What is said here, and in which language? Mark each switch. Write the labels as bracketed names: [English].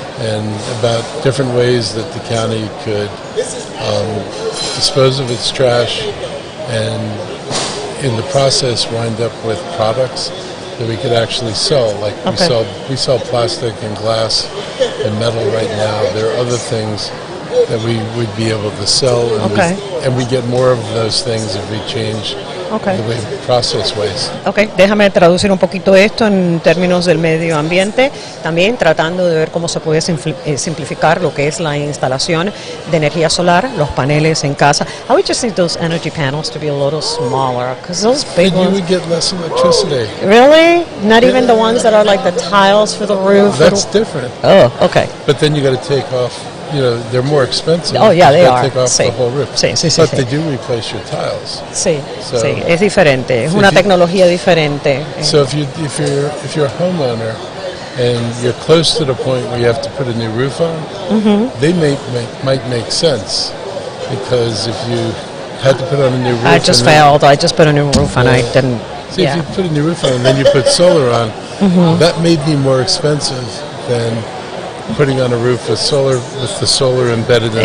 [English] And about different ways that the county could dispose of its trash and in the process wind up with products that we could actually sell. Like we sell plastic and glass and metal right now. There are other things that we would be able to sell, and we get more of those things if we change the way we process waste. [Spanish] Déjame traducir un poquito esto en términos del medio ambiente, también tratando de ver cómo se puede simplificar lo que es la instalación de energía solar, los paneles en casa. [English] I would just need those energy panels to be a little smaller, because those big ones... you would get less electricity. Really? Not even the ones that are like the tiles for the roof? That's different. Oh, okay. But then you got to take off, they're more expensive. Oh, yeah, they are. Take off the whole roof. [Spanish] Sí. [English] But they do replace your tiles. [Spanish] Sí, es diferente, es una tecnología diferente. [English] So if you're a homeowner and you're close to the point where you have to put a new roof on, they might make sense, because if you had to put on a new roof, I just put a new roof on. I didn't. See, if you put a new roof on and then you put solar on, that may be more expensive than putting on a roof with the solar embedded in